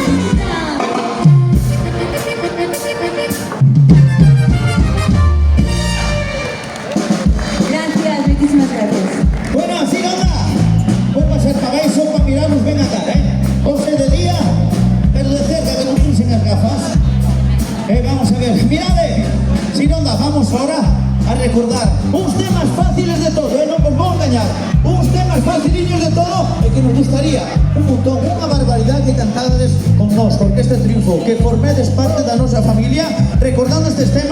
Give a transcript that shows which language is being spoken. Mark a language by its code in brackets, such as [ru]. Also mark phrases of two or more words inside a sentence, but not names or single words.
[es] Gracias, muchísimas gracias. Bueno, así anda. Pues para ser cabeza, para mirarnos bien acá, O sea, de día, pero de cerca, que no usen las gafas. [gl] Vamos a ver, mirade. Si onda, vamos ahora a recordar uns temas fáciles de todo, non vos vou engañar. Uns temas faciliños de todo e que nos gustaría un montón, unha barbaridade que cantades con nós, porque este triunfo, que formedes parte da nosa familia recordando estes temas.